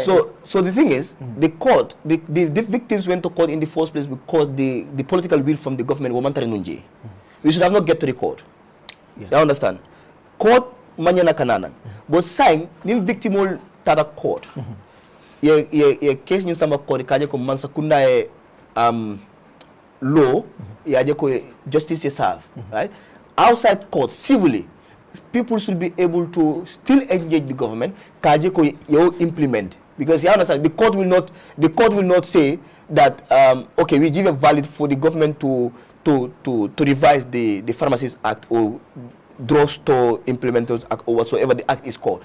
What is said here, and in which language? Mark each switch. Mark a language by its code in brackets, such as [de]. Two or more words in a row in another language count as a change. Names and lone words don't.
[en] So the thing is, the court, the victims went to court in the first place because the political will from the government was Nunji. We should have not get to the court. Yes. You understand? [man] Court manyana kanana. [en] But saying the victim will tada court. [man] Ye case ni sama court kaje ko mansa kunda law ya je ko justice ye [en] serve, right? Outside court civilly, people should be able to still engage the government. [man] Kaje ko [en] you implement, because you understand the court will not say that okay, we give a valid for the government to revise the Pharmacies Act or drugstore implementers act or whatsoever the act is called.